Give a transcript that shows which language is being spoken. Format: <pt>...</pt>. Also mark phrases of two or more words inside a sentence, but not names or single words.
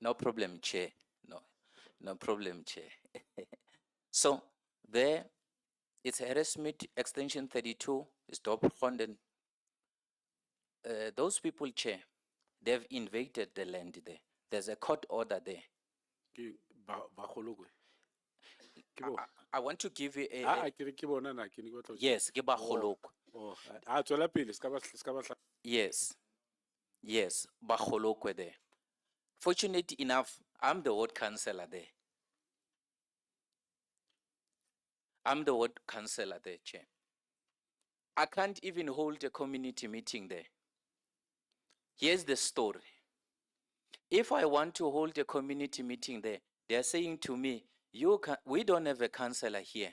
<en>No problem, Chair. No problem, Chair. So there, it's Harrismith Extension 32, it's Dorpsfontein. Those people, Chair, they've invaded the land there. There's a court order there.</en> <st>Ke ba Golokwe. Ke bona.</st> <en>I want to give you a,</en> <st>Ah, ke re ke bona na ke ne ke batla ho- yes, ke ba Oh, Golokwe. oh, tswela pele, ska ba hla-</st> <en>Yes, yes, ba Golokwe there. Fortunate enough, I'm the ward councillor there. I'm the ward councillor there, Chair. I can't even hold a community meeting there. Here's the story. If I want to hold a community meeting there, they're saying to me, we don't have a councillor here.</en>